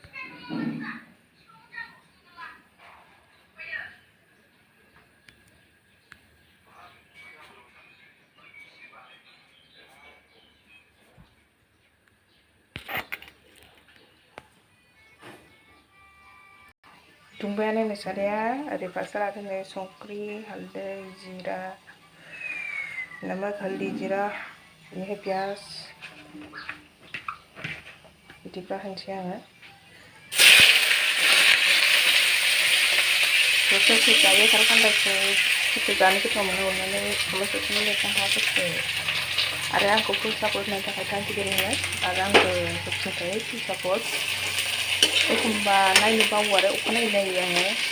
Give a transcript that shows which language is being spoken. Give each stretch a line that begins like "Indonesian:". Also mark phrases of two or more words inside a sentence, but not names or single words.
Bodo: दुंबायानो नै साराया ओरै फारसे लादों संख्रि हालदै जिरा
Hindi: नमक हल्दी जीरा ये है प्याज
Bodo: बिदिब्ला होनसै आङो सोर जायो खार खान्दायखौ सोर जानो गोथाव मोनो अननानै कमेन्ट सेक्सनाव लिरनो हागोन आरो आंखौ
English: full support
Bodo: होनायनि थाखाय
English: thank you very much
Bodo: आरो आंबो होफिननो थाखाय
English: full support
Bodo: एखमबा नायनो बावो आरो अखानायै नायो आङो